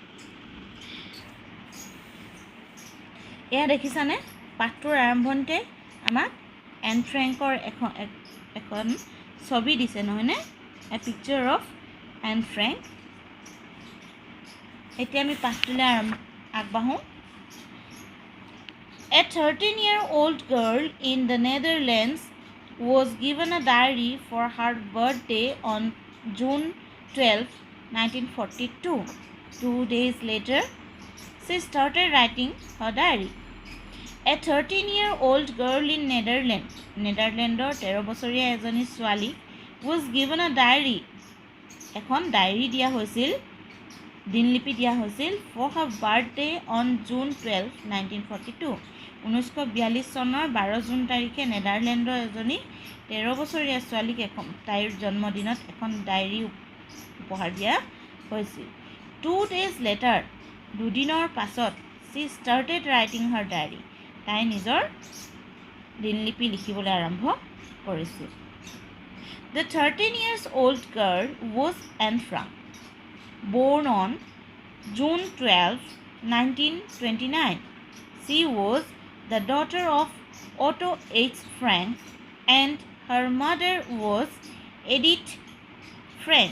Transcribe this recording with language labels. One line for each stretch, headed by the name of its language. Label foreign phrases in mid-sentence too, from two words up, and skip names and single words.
Assamese: এয়া দেখিছানে? পাঠটোৰ আৰম্ভণিতে আমাক এন ফ্ৰেংকৰ এখন ছবি দিছে, নহয়নে?
English: a picture of Anne Frank.
Assamese: এতিয়া আমি পাঠটোলৈ আগবাঢ়োঁ।
English: A 13-year-old girl in the Netherlands was given a diary for her birthday on June 12, 1942. 2 days later, she started writing her diary. A 13-year-old girl in Netherlands,
Assamese: নেদাৰলেণ্ডৰ 13 বছৰীয়া এজনী ছোৱালী
English: was given a diary,
Assamese: এখন ডায়েৰী দিয়া হৈছিল, দিনলিপি দিয়া হৈছিল,
English: for her birthday on June 12, 1942।
Assamese: 1942 চনৰ 12 জুন তাৰিখে নেদাৰলেণ্ডৰ এজনী 13 বছৰীয়া ছোৱালীক তাইৰ জন্মদিনত এখন ডায়েৰী উপহাৰ দিয়া হৈছিল
English: 2 days later
Assamese: দুদিনৰ পাছত
English: she started writing her diary
Assamese: তাই নিজৰ দিনলিপি লিখিবলৈ আৰম্ভ কৰিছিল
English: The 13 years old girl was Anne Frank, born on June 12, 1929. She was the daughter of Otto H. Frank and her mother was Edith Frank.